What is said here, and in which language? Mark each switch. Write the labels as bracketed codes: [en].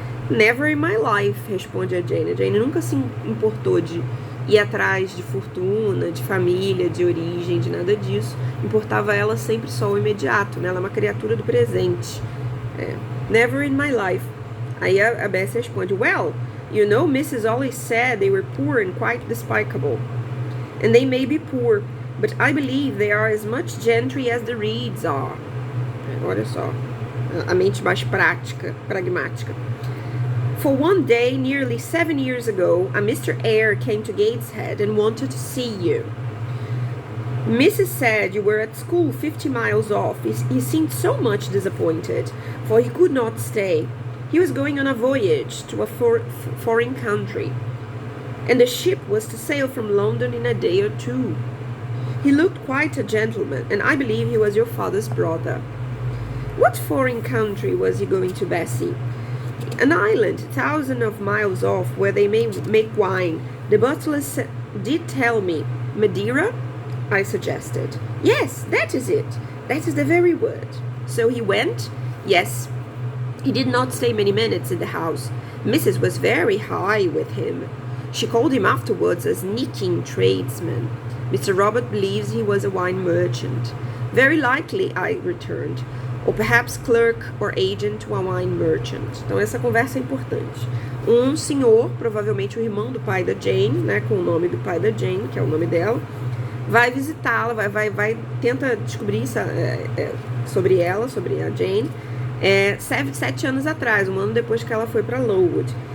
[en] Never in my life, [pt] responde a Jane. A Jane nunca se importou de ir atrás de fortuna, de família, de origem, de nada disso. Importava ela sempre só o imediato, né, ela é uma criatura do presente. [en] Never in my life. [pt] Aí a Bessie responde: [en] Well, you know, Mrs. always said they were poor and quite despicable. And they may be poor, but I believe they are as much gentry as the Reeds are. Olha só, a mente mais pragmática. For one day, nearly 7 years ago, a Mr. Eyre came to Gateshead and wanted to see you. Mrs. said you were at school 50 miles off. He seemed so much disappointed, for he could not stay. He was going on a voyage to a foreign country, and the ship was to sail from London in a day or 2. He looked quite a gentleman, and I believe he was your father's brother. What foreign country was he going to, Bessie? An island, thousands of miles off, where they may make wine. The butler did tell me. Madeira? I suggested. Yes, that is it. That is the very word. So he went? Yes. He did not stay many minutes in the house. Mrs. was very high with him. She called him afterwards a sneaking tradesman. Mr. Robert believes he was a wine merchant. Very likely, I returned. Or perhaps clerk or agent to a wine merchant. [pt] Então essa conversa é importante. Um senhor, provavelmente o irmão do pai da Jane, né, com o nome do pai da Jane, que é o nome dela, vai visitá-la, tenta descobrir sobre ela, sobre a Jane, 7 anos atrás, um ano depois que ela foi para Lowood.